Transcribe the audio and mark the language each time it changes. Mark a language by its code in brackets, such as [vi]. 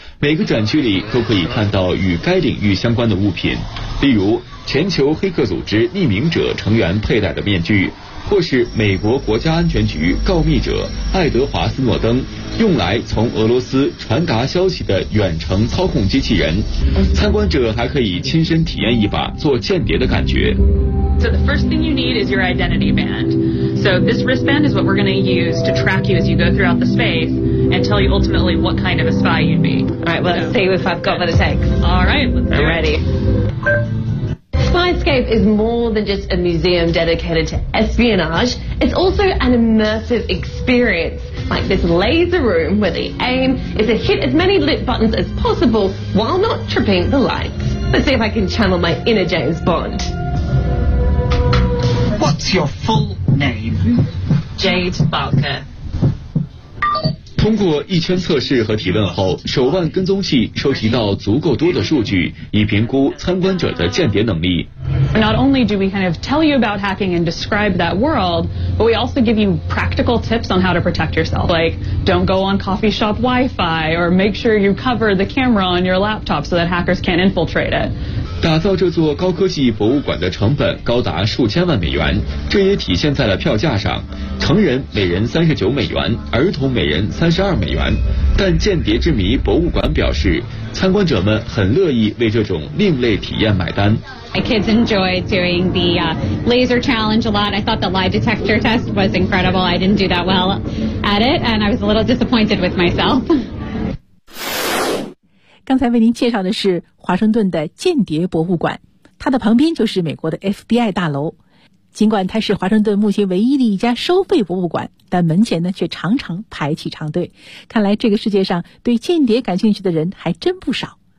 [zh] 每个展区里都可以看到与该领域相关的物品，例如全球黑客组织匿名者成员佩戴的面具，或是美国国家安全局告密者爱德华斯诺登用来从俄罗斯传达消息的远程操控机器人。参观者还可以亲身体验一把做间谍的感觉。 [en] So the first thing you need is your identity band. So this wristband is what we're going to use to track you as you go throughout the space and tell you ultimately what kind of a spy you'd be. Alright, well let's see if I've got what it takes. Alright, let's do it. Ready. Spyscape is more than just a museum dedicated to espionage. It's also an immersive experience, like this laser room where the aim is to hit as many lit buttons as possible while not tripping the lights. Let's see if I can channel my inner James Bond. What's your full name? Jade Barker. [zh] 通过一圈测试和提问后，手腕跟踪器收集到足够多的数据，以评估参观者的间谍能力。 [en] Not only do we kind of tell you about hacking and describe that world, but we also give you practical tips on how to protect yourself. Like, don't go on coffee shop Wi-Fi, or make sure you cover the camera on your laptop so that hackers can't infiltrate it. [zh] 打造这座高科技博物馆的成本高达数千万美元，这也体现在了票价上，成人每人39美元，儿童每人32美元。但间谍之谜博物馆表示，参观者们很乐意为这种另类体验买单。 [en] My kids enjoyed doing the laser challenge a lot. I thought the lie detector test was incredible. I didn't do that well at it, and I was a little disappointed with myself. [zh] 刚才为您介绍的是华盛顿的间谍博物馆，它的旁边就是美国的 FBI 大楼。尽管它是华盛顿目前唯一的一家收费博物馆，但门前呢却常常排起长队。看来这个世界上对间谍感兴趣的人还真不少。